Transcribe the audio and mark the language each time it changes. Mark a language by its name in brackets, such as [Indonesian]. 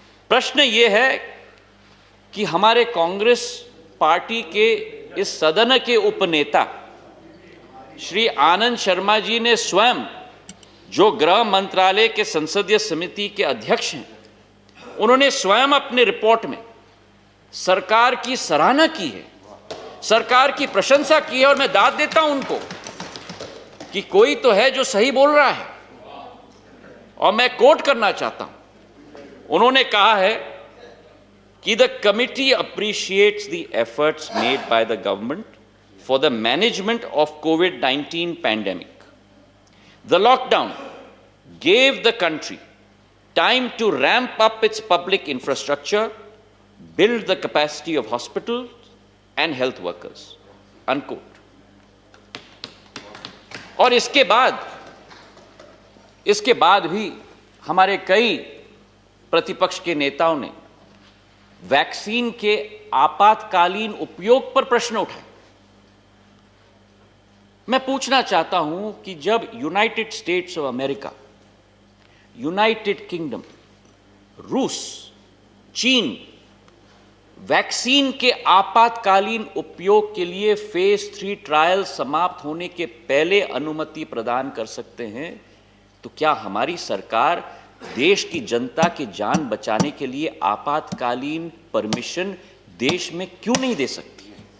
[Hindi] प्रश्न यह है कि हमारे कांग्रेस पार्टी के इस सदन के उपनेता श्री आनंद शर्मा जी ने स्वयं, जो गृह मंत्रालय के संसदीय समिति के अध्यक्ष हैं, उन्होंने स्वयं अपने रिपोर्ट में सरकार की सराहना की है, सरकार की प्रशंसा की है। और मैं दाद देता हूं उनको कि कोई तो है जो सही बोल रहा है। और मैं कोट करना चाहता हूं, उन्होंने कहा है कि [English] The committee appreciates the efforts made by the government for the management of covid pandemic. The lockdown gave the country time to ramp up its public infrastructure, build the capacity of hospitals and health workers, unquote. [Hindi] और इसके बाद भी हमारे कई प्रतिपक्ष के नेताओं ने वैक्सीन के आपातकालीन उपयोग पर प्रश्न उठाए। मैं पूछना चाहता हूं कि जब United states of America, United kingdom, रूस, चीन वैक्सीन के आपातकालीन उपयोग के लिए फेज 3 ट्रायल समाप्त होने के पहले अनुमति प्रदान कर सकते हैं, तो क्या हमारी सरकार देश की जनता की जान बचाने के लिए आपातकालीन परमिशन देश में क्यों नहीं दे सकती?